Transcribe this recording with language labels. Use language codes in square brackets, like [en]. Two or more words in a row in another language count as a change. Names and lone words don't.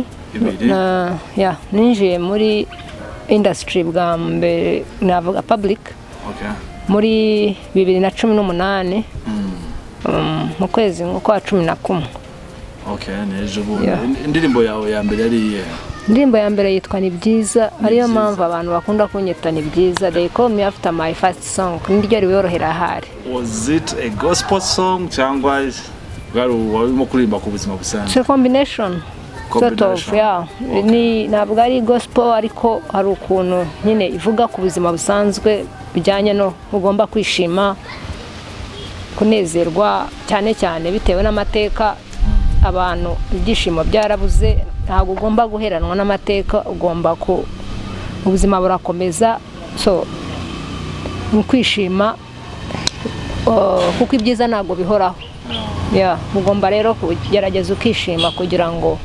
[rw] Ya ninjiye muri industry bwa mbere navuga public. Okay. Muri 2018 mu kwezi kwa 11. Okay, nejo bundi. Indirimbo yawe ya mbere yari iye? Indirimbo ya mbere yitwa Ni Byiza, ariyo mpamvu abantu bakunda kunyita Ni Byiza. [en] They call me after my first song. [rw] Niryo riborohera hari. [en] Was it a gospel song [rw] cyangwa warimo kuririmba ku buzima busanzwe? [en] It's a combination. Sort of, yeah. Okay. [rw] Ni ntabwo ari gospel ariko hari ukuntu nyine ivuga ku buzima busanzwe bijyanye no ugomba kwishima kunezerwa cyane cyane bitewe n'amateka abantu ibyishimo byarabuze ntabwo ugomba guheranwa n'amateka ugomba ko ubuzima burakomeza so mu kwishima kuko ibyiza ntabwo bihoraho ugomba rero kugerageza ukishima kugira ngo